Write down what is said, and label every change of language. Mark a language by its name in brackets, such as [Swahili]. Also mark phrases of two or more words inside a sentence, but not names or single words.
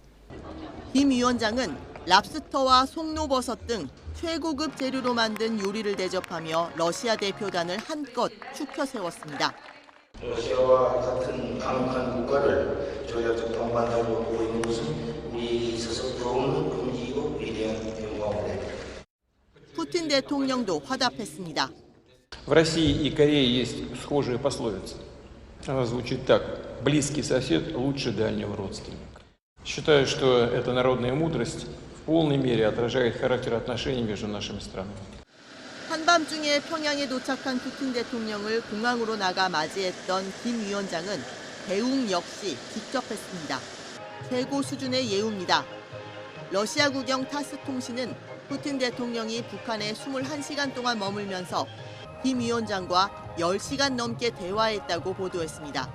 [Korean] 김 위원장은 랍스터와 송로버섯 등 최고급 재료로 만든 요리를 대접하며 러시아 대표단을 한껏 축혀 세웠습니다. 러시아와 같은 강력한 국가를 조약적 동반자로 보고 있는 것은 우리에게 있어서 부러운 금기이고 위대한 영광입니다. 푸틴 대통령도 화답했습니다. [Russian] В России и Корее есть схожая пословица. Она звучит так: близкий сосед лучше дальнего родственника. Считаю, что эта народная мудрость в полной мере отражает характер отношений между нашими странами. [Korean] 한밤중에 평양에 도착한 푸틴 대통령을 공항으로 나가 맞이했던 김 위원장은 대웅 역시 직접 했습니다. 최고 수준의 예우입니다. 러시아 국영 타스 통신은 푸틴 대통령이 북한에 21시간 동안 머물면서 김 위원장과 10시간 넘게 대화했다고 보도했습니다.